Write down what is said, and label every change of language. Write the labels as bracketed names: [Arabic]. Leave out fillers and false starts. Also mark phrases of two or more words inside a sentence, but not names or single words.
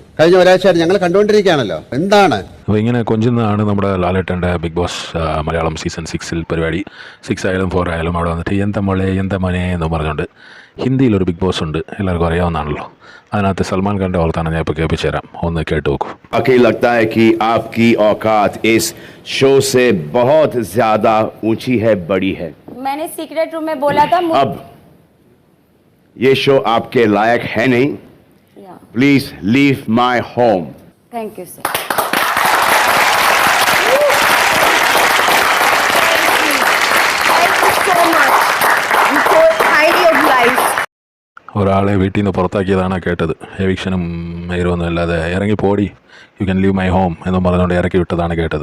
[Malayalam] കഴിഞ്ഞ ഒരാഴ്ചയായിട്ട് ഞങ്ങൾ കണ്ടുകൊണ്ടിരിക്കുകയാണല്ലോ. എന്താണ് അപ്പോൾ ഇങ്ങനെ കൊഞ്ചുന്നതാണ് നമ്മുടെ ലാലേട്ടൻ്റെ ബിഗ് ബോസ് മലയാളം സീസൺ 6 പരിപാടി. 6 ആയാലും 4 ആയാലും അവിടെ വന്നിട്ട് എന്താ മോളെ എന്താ മോനെ എന്ന് പറഞ്ഞുകൊണ്ട് ഹിന്ദിയിലൊരു ബിഗ് ബോസ് ഉണ്ട്, എല്ലാവർക്കും അറിയാവുന്നതാണല്ലോ. അതിനകത്ത് സൽമാൻ ഖാൻ്റെ ഓർത്താണ് ഞാൻ ഇപ്പോൾ കേൾപ്പിച്ചു തരാം, ഒന്ന് കേട്ട് നോക്കൂ. [Hindi] वाकई लगता है कि आपकी औकात इस शो से बहुत ज्यादा ऊंची है, बड़ी है. मैंने [English] secret room [Hindi] में बोला था अब ये शो आपके लायक है नहीं. [English] please leave my home. thank you sir. [Malayalam] ഒരാളെ വീട്ടിൽ നിന്ന് പുറത്താക്കിയതാണ് കേട്ടത്. എവിക്ഷനും മെയറൊന്നും അല്ലാതെ ഇറങ്ങി പോടി, [English] you can leave my home [Malayalam] എന്നും പറഞ്ഞുകൊണ്ട് ഇറക്കി വിട്ടതാണ് കേട്ടത്.